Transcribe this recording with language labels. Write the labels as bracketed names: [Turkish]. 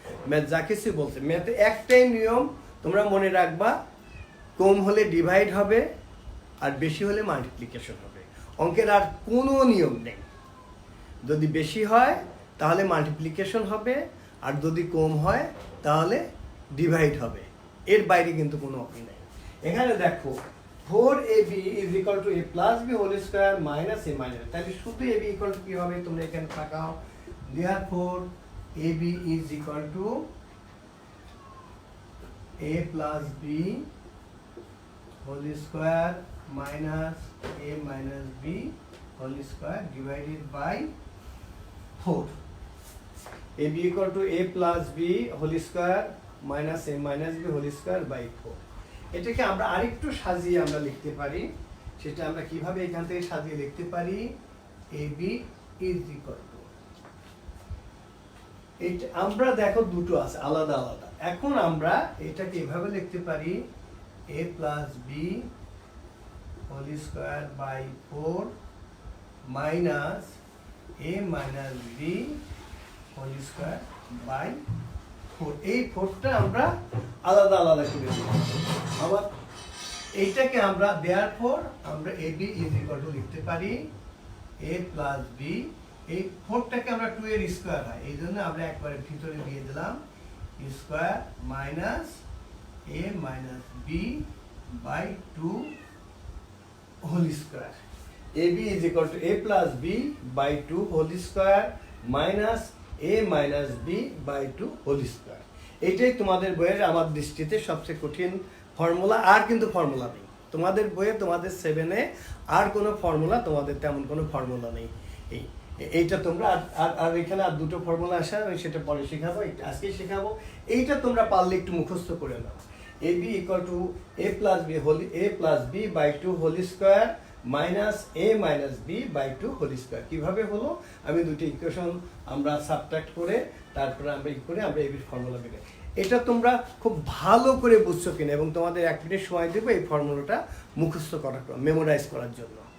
[Bangla] Math যা কিছু বলছে, ম্যাথে একটাই নিয়ম তোমরা মনে রাখবা, কম হলে ডিভাইড হবে আর বেশি হলে মাল্টিপ্লিকেশন হবে। অঙ্কের আর কোনো নিয়ম নেই। যদি বেশি হয় তাহলে মাল্টিপ্লিকেশন হবে, আর যদি কম হয় তাহলে ডিভাইড হবে। এর বাইরে কিন্তু কোনো অঙ্ক নেই। [English] এখানে দেখো 4ab is equal to a plus b whole square minus a minus, [Bangla] তাহলে শুধু ab equal to কি হবে তোমরা এখানে তাকাও। [English] therefore ab is equal to a plus b whole square minus a minus b whole square divided by 4। ab equal to a plus b whole square minus a minus b whole square by 4। [Bangla] এটাকে আমরা আরেকটু সাজিয়ে আমরা লিখতে পারি। সেটা আমরা কিভাবে এখান থেকে সাজিয়ে লিখতে পারি? ab is equal to, এটা আমরা দেখো দুটো আছে আলাদা আলাদা। এখন আমরা এটাকে এভাবে লিখতে পারি [English] a plus b whole square by 4 minus a minus b whole square by 4। [Bangla] এই 4টা আমরা আলাদা আলাদা করে দিই। আবার এইটাকে আমরা therefore আমরা ab is equal to লিখতে পারি a plus b। এই 4টাকে আমরা 2 এর স্কয়ার হয়, এই জন্য আমরা একবারে ভিতরে দিয়ে দিলাম square minus a minus b by 2 whole square। [English] ab is equal to a plus b by 2 whole square minus a minus b by 2 whole square। [Bangla] এইটাই তোমাদের বইয়ের আমার দৃষ্টিতে সবচেয়ে কঠিন ফর্মুলা। আর কিন্তু ফর্মুলা নেই তোমাদের বইয়ে, তোমাদের 7-এ আর কোনো ফর্মুলা, তোমাদের তেমন কোনো ফর্মুলা নেই। এইটা তোমরা আর এখানে আর দুটো ফর্মুলা আসা, আমি সেটা পরে শেখাবো, আজকে শেখাবো। এইটা তোমরা পারলে একটু মুখস্থ করে নাও। [English] ab equal to a plus b by 2 whole square minus a minus b by 2 whole square। [Bangla] কিভাবে হলো? আমি দুটো ইকুয়েশন আমরা সাবট্রাক্ট করে তারপরে আমরা আমরা ab ফর্মুলা বের করি। এটা তোমরা খুব ভালো করে বুঝছো কিনা, এবং তোমাদের 1 মিনিট সময় দেবো এই ফর্মুলাটা মুখস্থ করার, মেমোরাইজ করার জন্য।